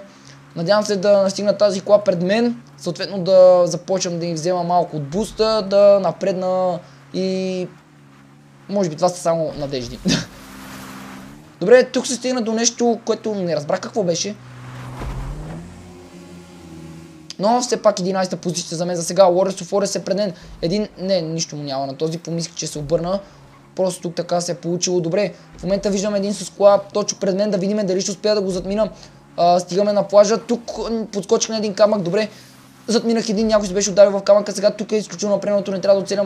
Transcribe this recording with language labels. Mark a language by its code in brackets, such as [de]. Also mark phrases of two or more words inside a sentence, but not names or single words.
[bg] Надявам се да настигна тази кола пред мен, съответно да започвам да им взема малко от буста, да напредна и... Може би това са само надежди. Добре, тук се стигна до нещо, което не разбрах какво беше. Но все пак 11-та позиция за мен за сега. Warriors of Warriors е пред мен. Не, нищо му няма на този. Помислих, че се обърна. Просто тук така се е получило добре. В момента виждам един с кола точно пред мен, да видим дали ще успея да го затмина. Стигаме на плажа. Тук подскочих на един камък. Добре, затминах един, някой се беше ударил в камъка. Сега тук е изключително напрегнато, не трябва да оцелям.